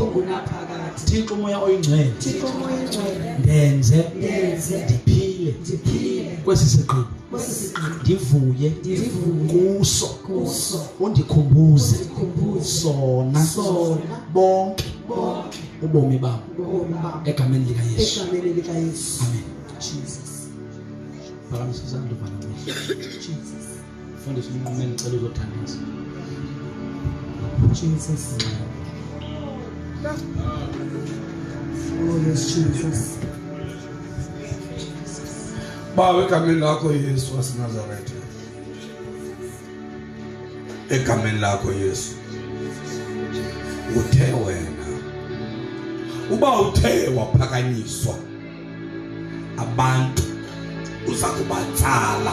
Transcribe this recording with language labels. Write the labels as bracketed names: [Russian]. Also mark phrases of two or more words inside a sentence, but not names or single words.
[Xhosa] Thixo moya oyingcwele ndenze ndiphile kwesi sigqibo ndivuye kuso undikhumbuze sona bonke ubomi bami egameni lika Yesu. Amen. Jesus. Phakamisa isandla vala amehlo. Jesus. [Zulu] Fundisa umuntu ngicela uzothandisa. [English] Jesus. Oh yes, Jesus. [Zulu] Baba egameni lakho Yesu waseNazaretha. Egameni lakho Yesu. Uthe wena. [Xhosa] Uba uthe waphakanyiswa abantu uza kubatsala.